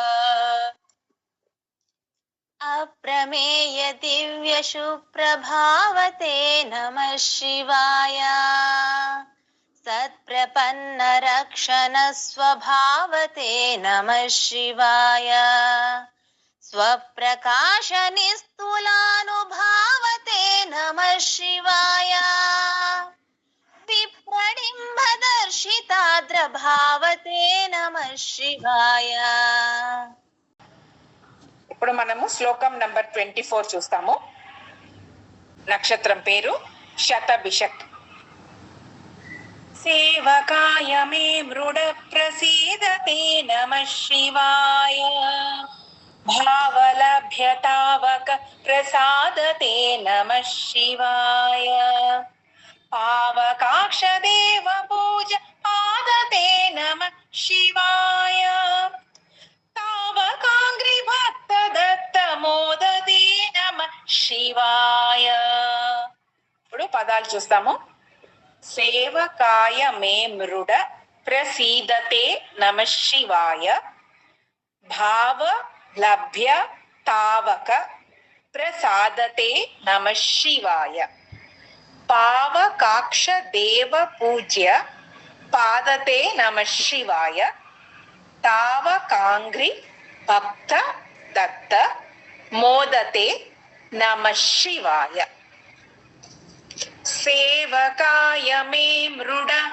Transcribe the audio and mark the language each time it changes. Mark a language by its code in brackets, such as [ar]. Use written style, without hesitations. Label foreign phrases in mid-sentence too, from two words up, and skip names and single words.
[sa] अप्रमेय दिव्य शुप्रभावते नमः शिवाय सत्प्रपन्न रक्षण स्वभावते नमः शिवाय स्वप्रकाशनिस्तुलानुभावते नमः शिवाय विप्रडिम्भदर्शिताद्रभावते नमः शिवाय [te] ఇప్పుడు మనము శ్లోకం నంబర్ 24 చూస్తాము. నక్షత్రం పేరు శతభిషక్. [sa] సేవకాయ మే మృడ ప్రసీదతే నమః శివాయ భావలభ్యతావక ప్రసాదతే నమః శివాయ పావకాక్ష దేవ పూజ పాదతే నమః శివాయ तावकांग्रि भक्त दत्त మోదతే నమః శివాయ. [te] ఇప్పుడు పదాలు చూస్తాము. [sa] సేవకాయ మే మృడ ప్రసీదతే నమః శివాయ భావ లభ్య तावक प्रसादते नमः शिवाय पावकाक्ष देव पूज्य पादते नमः शिवाय तावकांग्रि भक्त दत्त मोदते नमः शिवाय सेवकाय मे मृड